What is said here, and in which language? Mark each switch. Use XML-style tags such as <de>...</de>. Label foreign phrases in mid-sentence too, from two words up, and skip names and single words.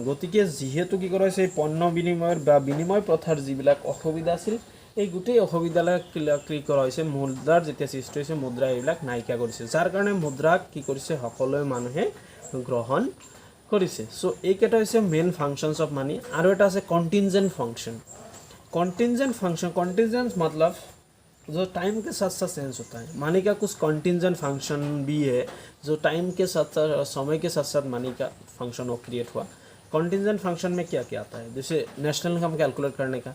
<as>গতিকে যিহেতু কি কৰা হৈছে এই পণ্য বিনিময়ৰ বা বিনিময় প্ৰথাৰ যিবিলাক অসুবিধা আছিল এই গোটেই অসুবিধাবিলাক কি কৰা হৈছে? মুদ্ৰাৰ যেতিয়া সৃষ্টি হৈছে মুদ্ৰা এইবিলাক নাইকিয়া কৰিছে, যাৰ কাৰণে মুদ্ৰাক কি কৰিছে? সকলো মানুহে গ্ৰহণ কৰিছে। চ' এইকেইটা হৈছে</as> <en>main functions of money.</en> <as>আৰু এটা আছে</as> <en>contingent function. contingent function,</en> <hi>कॉन्टिजेंट मतलब जो टाइम के साथ साथ चेंज होता है। मनी का कुछ</hi> <en>contingent function</en> <hi>भी है जो टाइम के साथ साथ समय के साथ साथ मनी का फंक्शन वो क्रिएट हुआ।</hi> <en>contingent function</en> <hi>में क्या क्या आता है? जैसे</hi> <en>national income calculate</en> <hi>करने का।</hi>